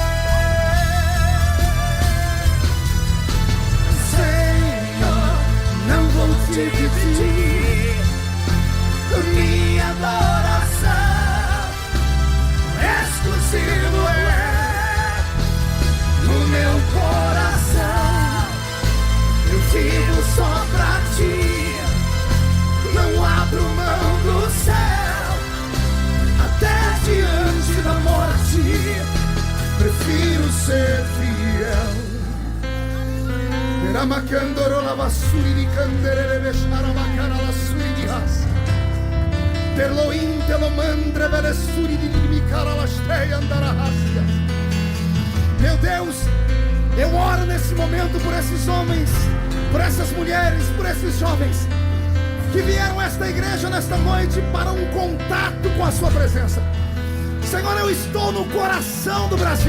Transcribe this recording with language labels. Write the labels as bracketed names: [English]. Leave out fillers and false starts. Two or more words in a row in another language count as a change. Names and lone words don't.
[Portuguese] Não vou te dividir minha adoração, exclusivo é no meu coração. Eu vivo só pra ti, não abro mão do céu, até diante da morte, prefiro ser fiel. Ramakandoro la basuri di candere veshara makara la suri di ras. Terloin telo mandre vele suri di mikara la estreia andara rasgas. Meu Deus, eu oro nesse momento por esses homens, por essas mulheres, por esses jovens que vieram a esta igreja nesta noite para um contato com a sua presença. Senhor, eu estou no coração do Brasil.